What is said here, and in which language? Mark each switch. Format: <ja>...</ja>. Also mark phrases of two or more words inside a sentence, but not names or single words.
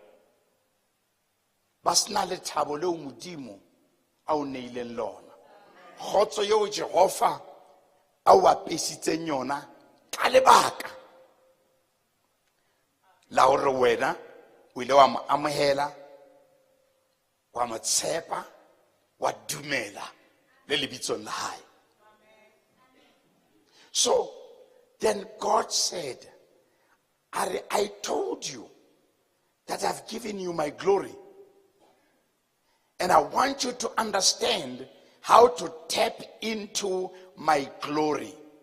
<st>ba sena le thabo leo Modimo a o neileng lona, kgotso yeo Jehova a o apesitseng yona ka lebaka la hore wena o ile wa mo amohela, wa mo tshepa, wa dumela le lebitsong la hae.</st> <en>So then God said, I told you that I've given you my glory, and I want you to understand how to tap into my glory.</en>